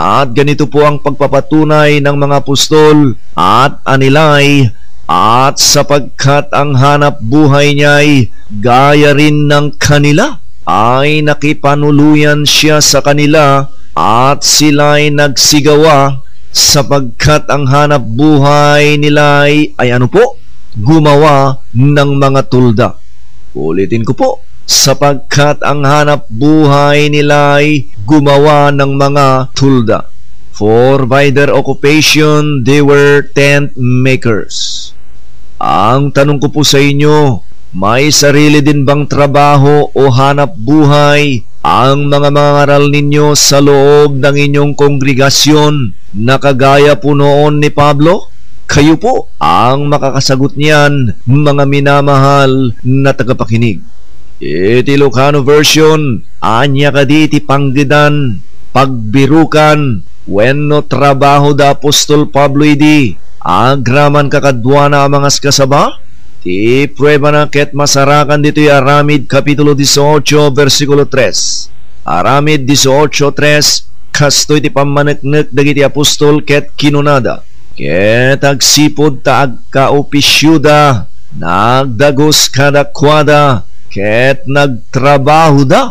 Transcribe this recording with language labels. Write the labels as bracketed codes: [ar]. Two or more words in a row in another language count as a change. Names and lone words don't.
[tl] At ganito po ang pagpapatunay ng mga apostol at anilay, at sapagkat ang hanap buhay niya'y gaya rin ng kanila, ay nakipanuluyan siya sa kanila at sila'y nagsigawa, sapagkat ang hanap buhay nila'y ay ano po? Gumawa ng mga tulda. Ulitin ko po, sapagkat ang hanap buhay nila'y gumawa ng mga tulda. [en] For by their occupation they were tent makers. [tl] Ang tanong ko po sa inyo, may sarili din bang trabaho o hanap buhay ang mga mangaral ninyo sa loob ng inyong kongregasyon na kagaya po noon ni Pablo? Kayo po ang makakasagot niyan, mga minamahal na tagapakinig. [ilo] Iti Ilocano version, anya kaditi panggidan, pagbirukan, wenno trabaho da Apostol Pablo idi, agraman kakadwana [tl] ang mga [ilo] kasaba? Ti prueba na ket masarakan [tl] dito yung [ilo] Aramid Kapitulo 18, versikulo 3. Aramid 18:3, kastoy ti pamaneknek dagiti apostol ket kinunada. Ket agsipod ta agkaopisyuda, nagdagos kadakwada, ket nagtrabaho da.